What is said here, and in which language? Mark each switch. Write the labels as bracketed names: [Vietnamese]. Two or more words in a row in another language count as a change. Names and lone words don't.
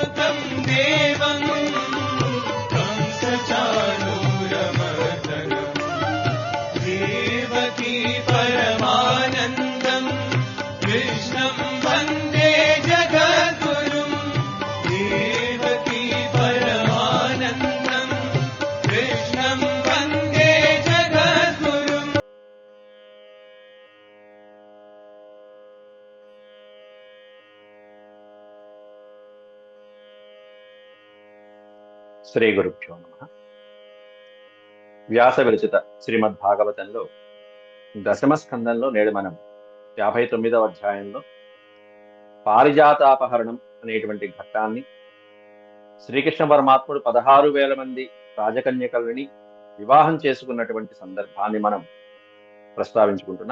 [Sanskrit] देवं कंसचाणूरमर्दनम् देवकी परमानन्दम् कृष्णं वन्दे जगद्गुरुम् देवकी परमानन्दम् कृष्णं वन्दे जगद्गुरुम्. శ్రీ గురుభ్యో నమః. [Telugu] వ్యాస విరచిత శ్రీమద్భాగవతంలో దశమ స్కందంలో నేడు మనం 59వ అధ్యాయంలో పారిజాతాపహరణం అనేటువంటి ఘట్టాన్ని, శ్రీకృష్ణ పరమాత్ముడు 16,000 మంది రాజకన్యకల్ని వివాహం చేసుకున్నటువంటి సందర్భాన్ని మనం ప్రస్తావించుకుంటున్నాం.